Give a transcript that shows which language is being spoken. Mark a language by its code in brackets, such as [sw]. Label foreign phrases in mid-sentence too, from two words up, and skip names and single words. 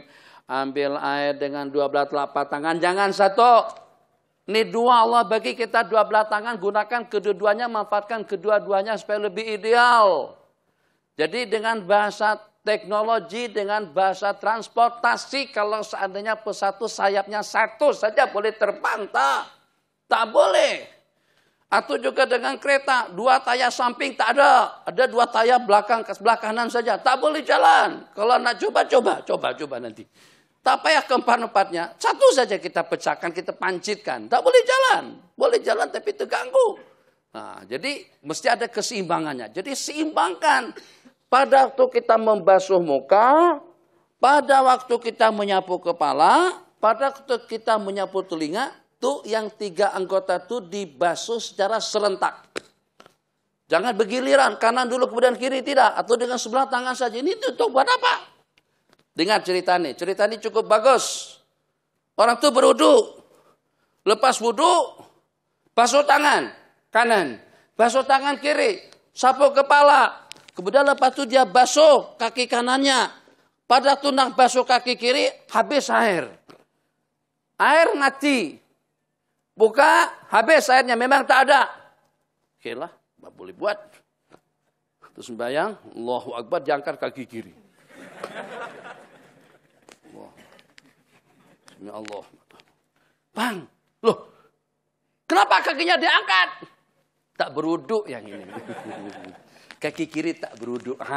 [ms] Ambil air dengan dua belah telapak tangan, jangan satu. Ini dua, Allah bagi kita dua belah tangan, gunakan kedua-duanya, manfaatkan kedua-duanya supaya lebih ideal. Jadi dengan bahasa teknologi, dengan bahasa transportasi, kalau seandainya pesawat sayapnya satu saja boleh terbang, tak boleh. Atau juga dengan kereta, dua tayar samping tak ada. Ada dua tayar belakang, sebelah kanan saja. Tak boleh jalan. Kalau nak coba nanti. Tak payah keempat-empatnya. Satu saja kita pecahkan, kita pancitkan. Tak boleh jalan. Boleh jalan tapi terganggu. Nah, jadi mesti ada keseimbangannya. Jadi seimbangkan. Pada waktu kita membasuh muka, pada waktu kita menyapu kepala, pada waktu kita menyapu telinga, itu yang 3 anggota itu dibasuh secara serentak. Jangan bergiliran, kanan dulu kemudian kiri, tidak. Atau dengan sebelah tangan saja. Ini untuk buat apa? Dengar ceritanya. Ceritanya cukup bagus. Orang itu berwudu. Lepas wudu, basuh tangan kanan. Basuh tangan kiri. Sapu kepala. Kemudian lepas itu dia basuh kaki kanannya. Pada tunang basuh kaki kiri, habis air. Air mati. Buka, habis airnya. Memang tak ada. Oke lah. Nggak boleh buat. Terus sembahyang, [ar] الله أكبر, [ms] diangkat kaki kiri. [ar] يا الله. [ms] Bang, loh, kenapa kakinya diangkat? Tak berwudu yang ini. Kaki kiri tak berwudu.